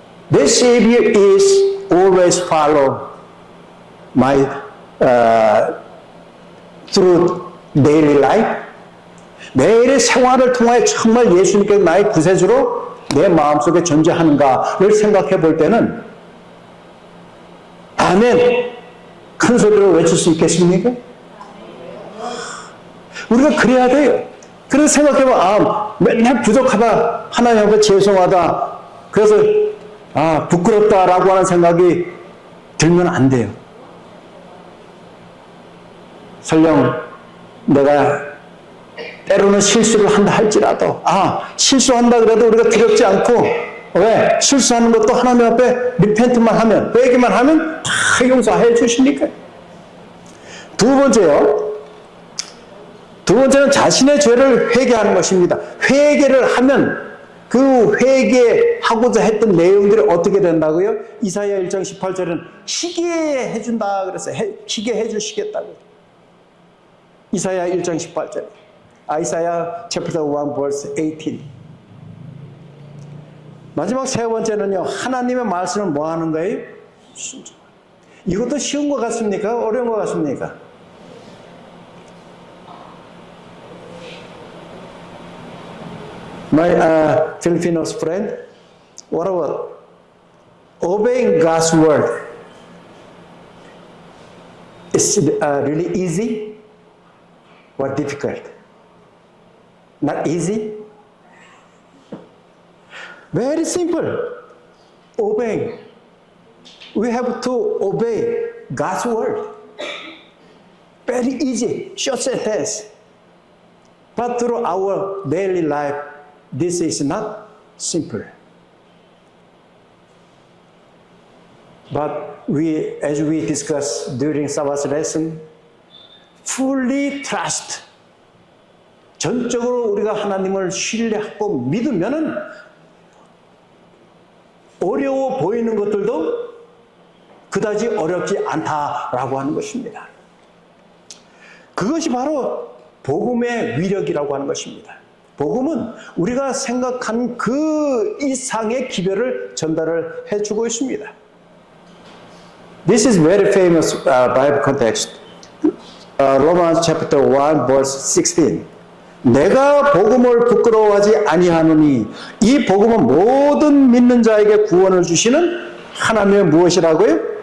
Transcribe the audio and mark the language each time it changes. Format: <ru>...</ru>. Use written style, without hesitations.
<en>That Savior is always follow my through daily life.</en> <ko>매일의 생활을 통하여 정말 예수님께서 나의 구세주로 내 마음속에 존재하는가를 생각해 볼 때는 아멘 큰 소리로 외칠 수 있겠습니까? 우리가 그래야 돼요. 그래서 생각해보면 맨날 부족하다, 하나님 앞에 죄송하다, 그래서 부끄럽다라고 하는 생각이 들면 안 돼요. 설령 내가 때로는 실수를 한다 할지라도 실수한다 그래도 우리가 두렵지 않고, 왜? 실수하는 것도 하나님 앞에 리펜트만 하면, 회개만 하면 다 용서해 주시니까. 두 번째는 자신의 죄를 회개하는 것입니다. 회개를 하면 그 회개하고자 했던 내용들이 어떻게 된다고요? 이사야 1장 18절은 희게 해준다 그래서 희게 해주시겠다고. 이사야 1장 18절.</ko> <en>이사야 chapter 1 verse 18.</en> <ko>마지막 세 번째는요, 하나님의 말씀을 뭐 하는 거예요? 순종. 이것도 쉬운 것 같습니까? 어려운 것 같습니까?</ko> <en>My Filipino friend, what about obeying God's word? Is it really easy or difficult? Not easy? Very simple. Obeying. We have to obey God's word. Very easy, short sentence. But through our daily life, this is not simple. But as we discussed during Sabbath lesson, fully trust</en> <ko>전적으로 우리가 하나님을 신뢰하고 믿으면은 어려워 보이는 것들도 그다지 어렵지 않다라고 하는 것입니다. 그것이 바로 복음의 위력이라고 하는 것입니다. 복음은 우리가 생각한 그 이상의 기별을 전달을 해주고 있습니다.</ko> <en>This is very famous Bible context. Romans chapter 1 verse 16.</en> <ko>내가 복음을 부끄러워하지 아니하노니 이 복음은 모든 믿는 자에게 구원을 주시는 하나님의 무엇이라고요?</ko>